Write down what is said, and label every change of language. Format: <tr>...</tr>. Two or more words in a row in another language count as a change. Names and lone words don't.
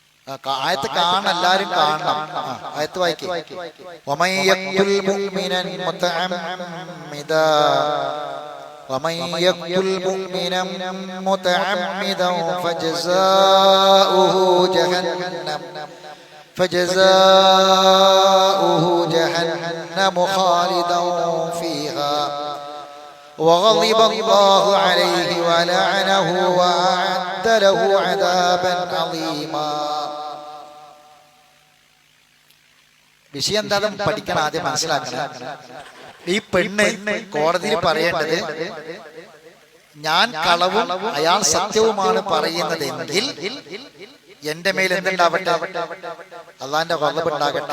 <ml>ആയത്ത് കാണണം, എല്ലാരും കാണണം. ആയത്ത് വായിക്കേ.</ml> <ar>ومن يقتل مؤمنا متعمدا ومن يقتل مؤمنا متعمدا فجزاؤه جهنم خالدا فيها وغضب الله عليه ولعنه وأعد له عذابا عظيما.</ar> <ml>വിഷയം എന്താണെന്ന് പഠിക്കണം, ആദ്യം മനസ്സിലാക്കണം. ഈ പെണ്ണ് കോടതിയിൽ പറയേണ്ടത് ഞാൻ കളവും അയാൾ സത്യവുമാണ് പറയുന്നതെങ്കിൽ എന്റെ മേൽ എന്തുണ്ടാവട്ടെ, അള്ളാന്റെ വള്ളബ് ഉണ്ടാകട്ടെ.</ml>